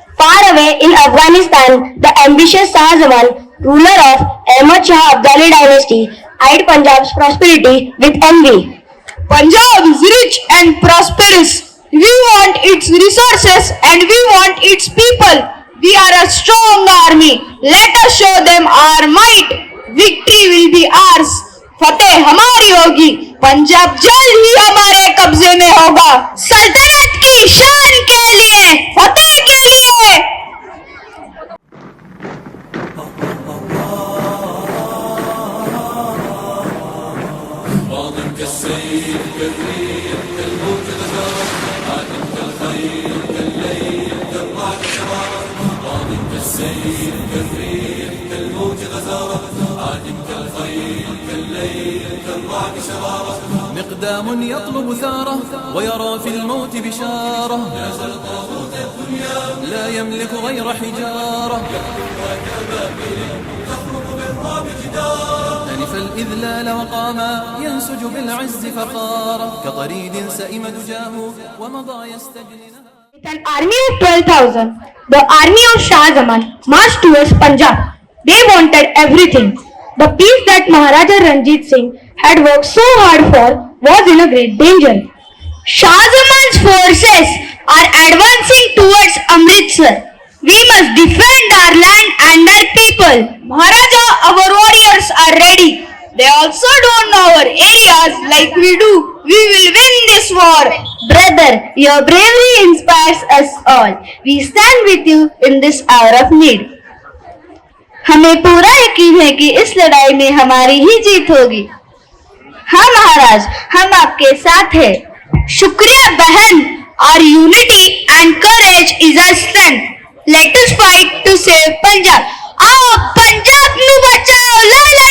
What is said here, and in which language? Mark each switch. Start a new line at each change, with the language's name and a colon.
English: Far away in Afghanistan, the ambitious Shah Jahan, ruler of Ahmad Shah Abdali dynasty, eyed Punjab's prosperity with envy. Punjab is rich and prosperous. We want its resources and we want its people. We are a strong army. Let us show them our might. Victory will be ours.
Hindi: फतेह हमारी होगी. पंजाब जल्द ही हमारे कब्जे में होगा. सल्तनत की शान के लिए, फतेह के लिए.
Arabic: مقدام يطلب ثاره ويرى في الموت بشارة لا يملك غير حجارة أنف الإذلال وقاما ينسج بالعز فخارة كطريد سئم دجاه ومضى يستجلي.
English: With an army of 12,000, the army of Shah Jahan marched towards Punjab. They wanted everything. The peace that Maharaja Ranjit Singh had worked so hard for was in a great danger. Shah Jahan's forces are advancing towards Amritsar. We must defend our land and our people. Maharaja, our warriors are ready. They also don't know our areas like we do. We will win this war. Brother, your bravery inspires us all. We stand with you in this hour of need.
Hindi: हमें पूरा यकीन है कि इस लड़ाई में हमारी ही जीत होगी. हाँ महाराज, हम आपके साथ हैं. शुक्रिया बहन.
English: Our unity and courage is our strength. Let us fight to save Punjab.
Punjabi: आओ पंजाब नु बचाओ.